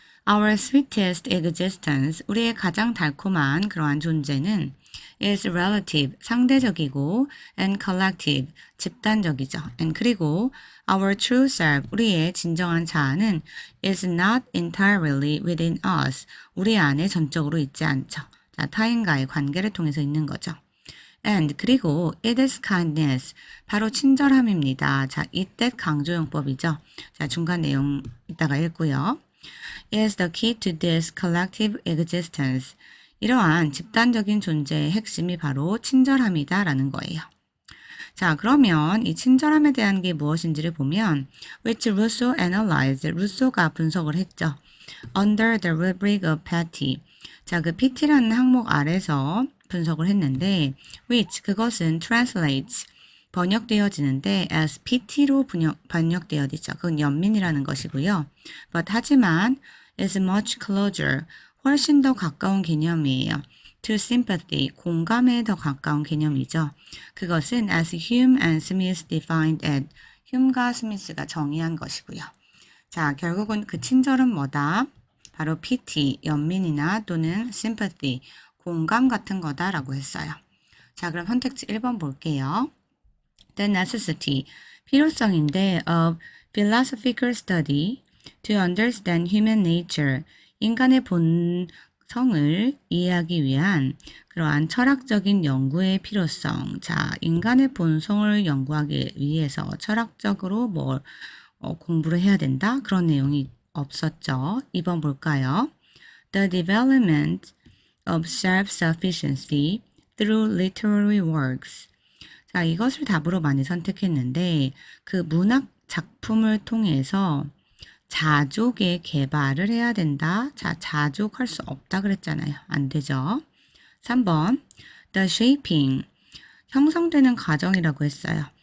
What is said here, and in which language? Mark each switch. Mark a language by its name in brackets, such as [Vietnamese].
[English] Our sweetest existence, [Korean] 우리의 가장 달콤한 그러한 존재는 [English] is relative, [Korean] 상대적이고 [English] and collective, [Korean] 집단적이죠. [English] and [Korean] 그리고 [English] our true self, [Korean] 우리의 진정한 자아는 [English] is not entirely within us, [Korean] 우리 안에 전적으로 있지 않죠. 자, 타인과의 관계를 통해서 있는 거죠. [English] and [Korean] 그리고 [English] it is kindness, [Korean] 바로 친절함입니다. 자, 이때 강조용법이죠. 자, 중간 내용 이따가 읽고요. [English] is the key to this collective existence. [Korean] 이러한 집단적인 존재의 핵심이 바로 친절함이다 라는 거예요. 자, 그러면 이 친절함에 대한 게 무엇인지를 보면 [English] which Rousseau analyzed, [Korean] 루소가 분석을 했죠. [English] under the rubric of pity. [Korean] 자, 그 PT라는 항목 아래서 분석을 했는데 [English] which, [Korean] 그것은 [English] translates, [Korean] 번역되어지는데 [English] as [Korean] PT로 번역되어지죠. 그건 연민이라는 것이고요. [English] but [Korean] 하지만 [English] is much closer, [Korean] 훨씬 더 가까운 개념이에요. [English] to sympathy, [Korean] 공감에 더 가까운 개념이죠. 그것은 [English] as Hume and Smith defined it, [Korean] 휴음과 스미스가 정의한 것이고요. 자, 결국은 그 친절은 뭐다? 바로 pity, 연민이나 또는 sympathy, 공감 같은 거다라고 했어요. 자, 그럼 선택지 1번 볼게요. [English] The necessity, [Korean] 필요성인데 [English] of philosophical study to understand human nature, [Korean] 인간의 본성을 이해하기 위한 그러한 철학적인 연구의 필요성. 자, 인간의 본성을 연구하기 위해서 철학적으로 공부를 해야 된다? 그런 내용이 없었죠. 2번 볼까요? [English] The development of self-sufficiency through literary works. [Korean] 자, 이것을 답으로 많이 선택했는데 그 문학 작품을 통해서 자족의 개발을 해야 된다. 자, 자족할 수 없다 그랬잖아요. 안 되죠. 3번 [English] the shaping [Korean] 형성되는 과정이라고 했어요.